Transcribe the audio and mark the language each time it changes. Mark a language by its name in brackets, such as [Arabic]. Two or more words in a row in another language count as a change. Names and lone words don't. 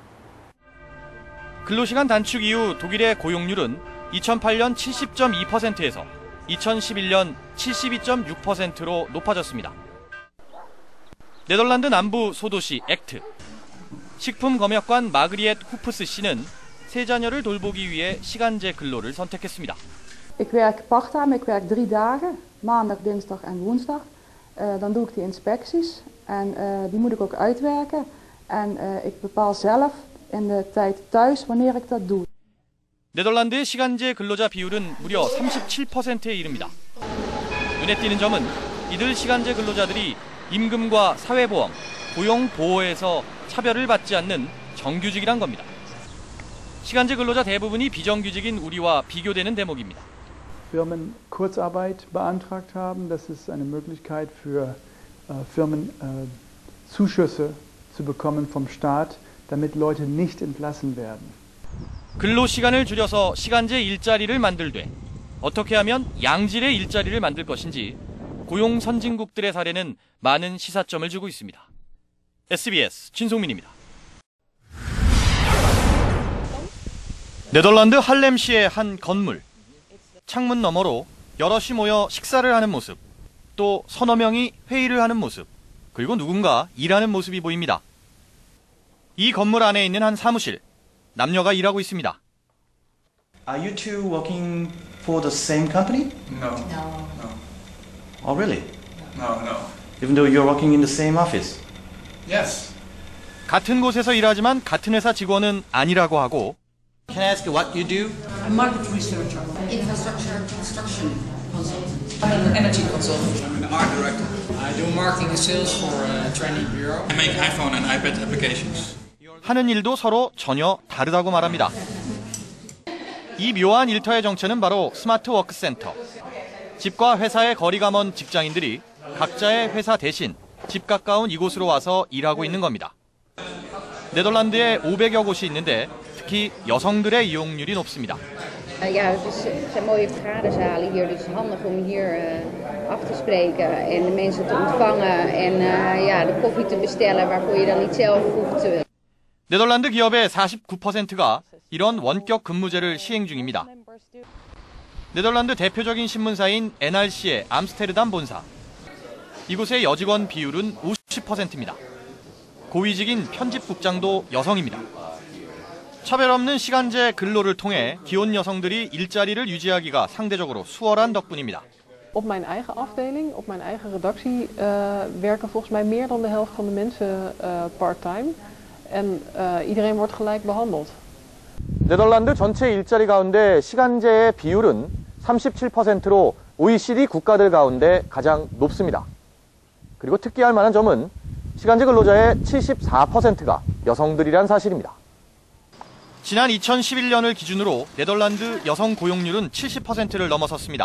[Korean] 근로시간 단축 이후 독일의 고용률은 2008년 70.2%에서 2011년 72.6%로 높아졌습니다. 네덜란드 남부 소도시 액트. 식품검역관 마그리엣 후프스 씨는 세 자녀를 돌보기 위해 시간제 근로를 선택했습니다. [Dutch] Ik werk part-time, ik werk 3 dagen, maandag, dinsdag en woensdag. Dan doe ik die inspecties en die moet ik ook uitwerken. En ik bepaal zelf in de tijd thuis wanneer ik dat doe. [Korean] 네덜란드의 시간제 근로자 비율은 무려 37%에 이릅니다. 눈에 띄는 점은 이들 시간제 근로자들이 임금과 사회보험, 고용보호에서 차별을 받지 않는 정규직이란 겁니다. 시간제 근로자 대부분이 비정규직인 우리와 비교되는 대목입니다. [German] Firmen Kurzarbeit beantragt haben. Das ist eine Möglichkeit für Firmen Zuschüsse zu bekommen vom Staat, damit Leute nicht entlassen werden. [Korean] 근로시간을 줄여서 시간제 일자리를 만들되 어떻게 하면 양질의 일자리를 만들 것인지 고용 선진국들의 사례는 많은 시사점을 주고 있습니다. SBS 진송민입니다. 네덜란드 할렘시의 한 건물. 창문 너머로 여럿이 모여 식사를 하는 모습, 또 서너 명이 회의를 하는 모습, 그리고 누군가 일하는 모습이 보입니다. 이 건물 안에 있는 한 사무실, 남녀가 일하고 있습니다. [English] Are you two working for the same company? No. Oh, really? No. Even though you're working in the same office? Yes. [Korean] 같은 곳에서 일하지만 같은 회사 직원은 아니라고 하고 [English] Can I ask you what you do? I'm market researcher. Infrastructure construction consultant. I'm an energy consultant. I'm an art director. I do marketing and sales for a training bureau. I make iPhone and iPad applications. [Korean] 하는 일도 서로 전혀 다르다고 말합니다. 이 묘한 일터의 정체는 바로 [English] smart work center. [Korean] 집과 회사의 거리가 먼 직장인들이 각자의 회사 대신 집 가까운 이곳으로 와서 일하고 있는 겁니다. 네덜란드에 500여 곳이 있는데 특히 여성들의 이용률이 높습니다. [Dutch] Ja, het zijn mooie vergaderzalen hier, dus handig om hier af te spreken en de mensen te ontvangen en ja, de koffie te bestellen waarvoor je dan niet zelf hoeft. [Korean] 네덜란드 기업의 49%가 이런 원격 근무제를 시행 중입니다. 네덜란드 대표적인 신문사인 NRC의 암스테르담 본사. 이곳의 여직원 비율은 50%입니다. 고위직인 편집국장도 여성입니다. 차별 없는 시간제 근로를 통해 기혼 여성들이 일자리를 유지하기가 상대적으로 수월한 덕분입니다. [Dutch] Op mijn eigen afdeling, op mijn eigen redactie werken volgens mij meer dan de helft van de mensen part-time. En iedereen wordt gelijk behandeld. [Korean] 네덜란드 전체 일자리 가운데 시간제의 비율은 37%로 OECD 국가들 가운데 가장 높습니다. 그리고 특기할 만한 점은 시간제 근로자의 74%가 여성들이란 사실입니다. 지난 2011년을 기준으로 네덜란드 여성 고용률은 70%를 넘어섰습니다.